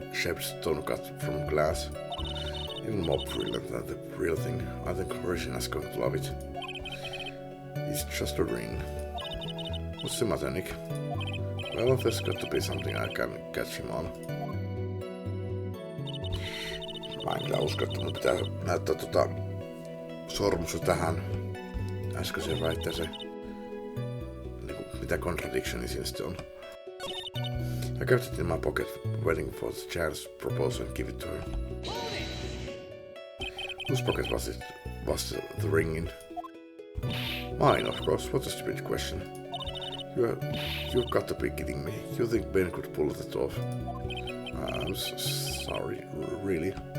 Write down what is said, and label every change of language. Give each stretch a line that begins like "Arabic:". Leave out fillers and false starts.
English: shaped stone cut from glass. Even more brilliant than the real thing. I think Regina's going to love it. It's just a ring. What's the matter, Nick? Well, there's got to be something I can catch him on.
Finnish: Mä en kyllä usko, että mun pitää näyttää sormusta tähän äskeiseen väitteeseen. Niinku, mitä contradiction siinä sitten on.
English: I kept it in my pocket, waiting for the chance to propose and give it to her. Whose pocket was the ring in? Mine, of course. What a stupid question. You've got to be kidding me. You think Ben could pull that off? I'm sorry, really.